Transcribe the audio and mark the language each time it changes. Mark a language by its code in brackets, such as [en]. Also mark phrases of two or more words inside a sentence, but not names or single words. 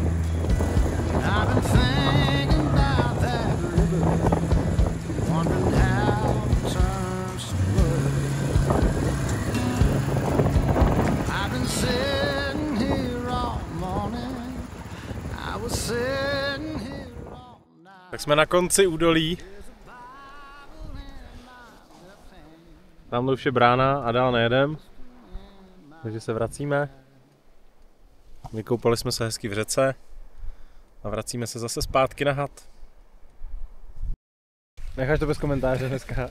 [en] I've been thinking about that river, wondering how it turns to blood. I've been sitting here all morning. I was sitting here all night. [cs] Tak jsme na konci údolí. Tamhle už je brána a dál nejedem. Takže se vracíme. Vykoupali jsme se hezky v řece. A vracíme se zase zpátky na had. Necháš to bez komentáře dneska.